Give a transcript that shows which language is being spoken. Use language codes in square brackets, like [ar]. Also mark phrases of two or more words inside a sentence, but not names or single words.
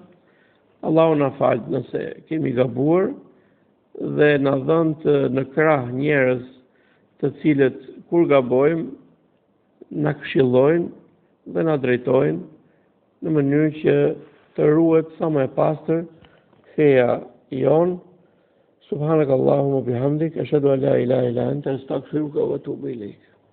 [sq] Allahu na fal nëse kemi gabuar dhe na dhënë në krah njerëz të cilët kur gabojmë na këshillojnë dhe na drejtojnë në mënyrë që të ruhet sa më e pastër feja jon. [ar] سبحانك اللهم وبحمدك أشهد أن لا إله إلا أنت أستغفرك وأتوب إليك.